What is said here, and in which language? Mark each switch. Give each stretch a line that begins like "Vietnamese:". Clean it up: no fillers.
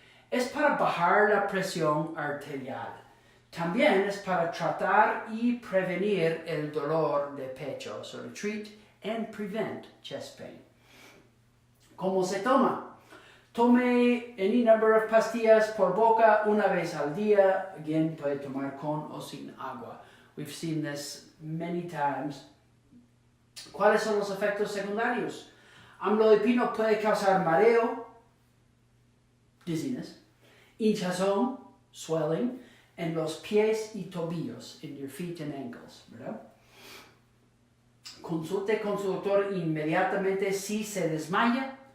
Spanish: Es para bajar la presión arterial. También es para tratar y prevenir el dolor de pecho,
English: so to treat and prevent chest pain.
Spanish: ¿Cómo se toma? Tome
English: any number of
Spanish: pastillas por boca una vez al día.
English: Again,
Spanish: puede tomar con o sin agua.
English: We've seen this many times.
Spanish: ¿Cuáles son los efectos secundarios? Amlodipino puede causar mareo,
English: dizziness,
Spanish: hinchazón,
English: swelling,
Spanish: en los pies y tobillos,
English: in your feet and ankles,
Spanish: ¿verdad? Consulte con su doctor inmediatamente si se desmaya.